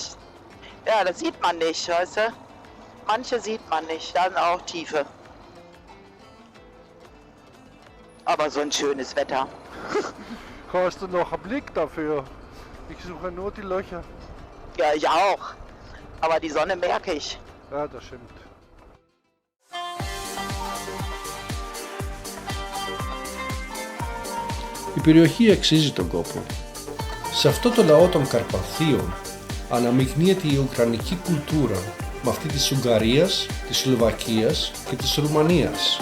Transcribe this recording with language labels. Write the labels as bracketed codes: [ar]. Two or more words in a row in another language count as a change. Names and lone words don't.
[de] Ja, das sieht man nicht, weißt du? Manche sieht man nicht, dann auch Tiefe. Aber so ein schönes Wetter. Hast du noch einen Blick dafür? Ich suche nur die Löcher. Ja, ich auch. Aber die Sonne merke ich. Ja, das stimmt. [el] Η περιοχή αξίζει τον κόπο. Σε αυτό το λαό των Καρπαθίων αναμειγνύεται η ουκρανική κουλτούρα με αυτή της Ουγγαρίας, της Σλοβακίας και της Ρουμανίας.